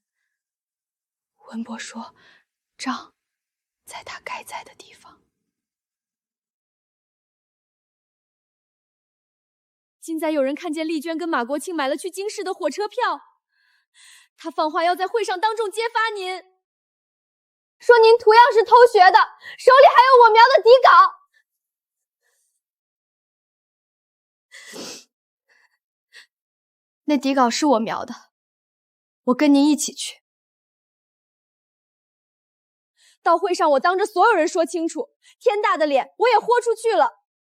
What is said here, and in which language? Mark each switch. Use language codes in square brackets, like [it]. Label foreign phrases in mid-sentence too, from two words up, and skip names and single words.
[zh] 文博說，賬在他該在的地方。今早有人看見麗娟跟馬國慶買了去京市的火車票，他放話要在會上當眾揭發您，說您圖樣是偷學的，手裡還有我描的底稿。那底稿是我描的，我跟您一起去。到會上我當着所有人說清楚，天大的臉我也豁出去了。